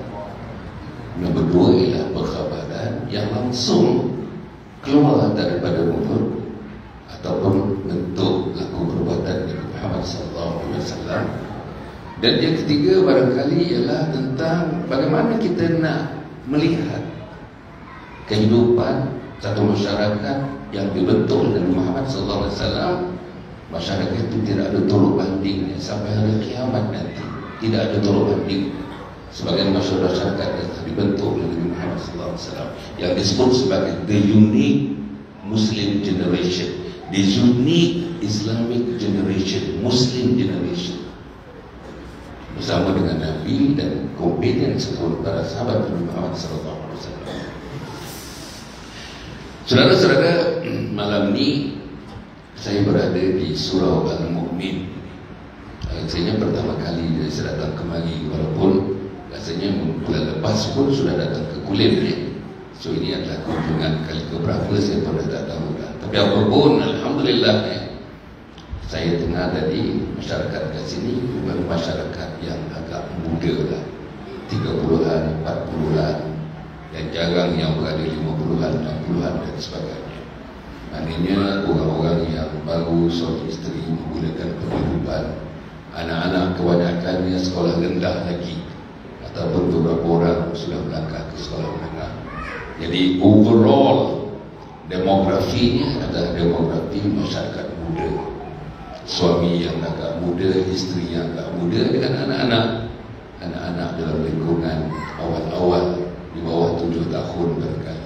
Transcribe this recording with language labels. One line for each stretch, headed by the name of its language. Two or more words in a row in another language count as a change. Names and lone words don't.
Malay: Nombor 2 ialah berkhabaran yang langsung keluar daripada mulut ataupun bentuk laku perbuatan Nabi Muhammad
Arabic: صلى الله عليه وسلم.
Malay: Dan yang ketiga barangkali ialah tentang bagaimana kita nak melihat kehidupan satu masyarakat yang dibentuk oleh Nabi Muhammad
Arabic: صلى الله عليه وسلم.
Malay: Masyarakat itu tidak ada tolak banding sampai hari kiamat nanti. Tidak ada tolak banding sebagai masyarakat yang dibentuk oleh Nabi Muhammad SAW yang disebut sebagai
English: the unique Muslim generation, the unique Islamic generation, Muslim generation,
Malay: bersama dengan Nabi dan kompeten seluruh para sahabat Nabi Muhammad SAW. Saudara-saudara, malam ini saya berada di Surau Al-Mu'min. Rasanya pertama kali saya datang kemari, walaupun rasanya bulan lepas pun sudah datang ke Kulim ya. So ini adalah kunjungan kali keberapa saya pun dah tahu dah. Tapi apapun, alhamdulillah ya, saya tengah dari masyarakat kat sini bukan masyarakat yang agak muda lah, 30-an, 40-an, dan jarang yang berada 50-an, 60-an dan sebagainya. Maknanya orang-orang yang baru suami isteri menggunakan penghidupan, anak-anak kebanyakannya sekolah rendah lagi, ataupun beberapa orang sudah melangkah ke sekolah menengah. Jadi overall demografinya adalah demografi masyarakat muda, suami yang agak muda, isteri yang agak muda, dengan anak-anak dalam lingkungan awal-awal di bawah 7 tahun barangkali.